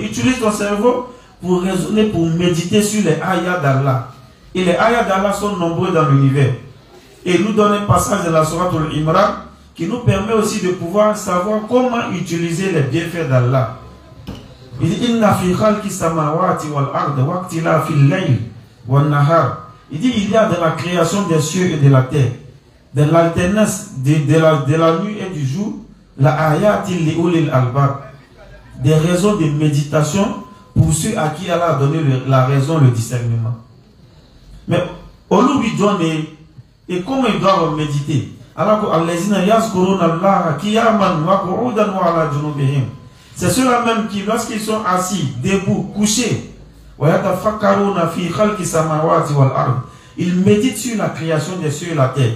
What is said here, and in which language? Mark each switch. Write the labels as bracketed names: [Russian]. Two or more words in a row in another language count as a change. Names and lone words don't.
[French] Utilise ton cerveau pour raisonner, pour méditer sur les ayats d'Allah. Et les ayats d'Allah sont nombreux dans l'univers. Et il nous donne un passage de la Sourate Al-Imran qui nous permet aussi de pouvoir savoir comment utiliser les bienfaits d'Allah. Il dit [Arabic] إن في خلق السماوات والأرض واختلاف الليل والنهار. [French] Il dit il y a dans la création des cieux et de la terre, dans l'alternance de la nuit et du jour, [Arabic] لآيات لأولي الألباب, [French] des raisons de méditation pour ceux à qui Allah a donné la raison, le discernement. Mais au lieu de donner, et comment ils doivent méditer? C'est ceux-là même qui, lorsqu'ils sont assis, debout, couchés, ils méditent sur la création des cieux et la terre.